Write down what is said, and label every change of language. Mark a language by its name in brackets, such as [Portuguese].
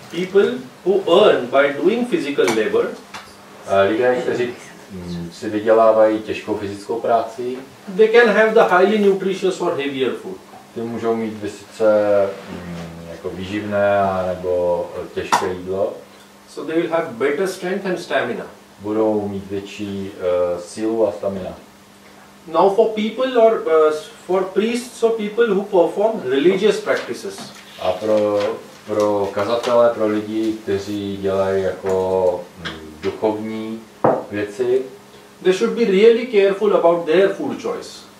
[English] People who earn by doing physical labor. [Czech] Lidé, kteří si vydělávají těžkou fyzickou práci, [English] they can have the highly nutritious or heavier food. [Czech] Ty můžou mít vysoce jako výživné nebo těžké jídlo. [English] So they will have better strength and stamina. [Czech] Budou mít větší sílu a stamina. [English] Now for people or for priests or people who perform religious practices. [Czech] A pro kazatele, pro lidi, kteří dělají jako duchovní věci, [English] they should be really careful about their food choice.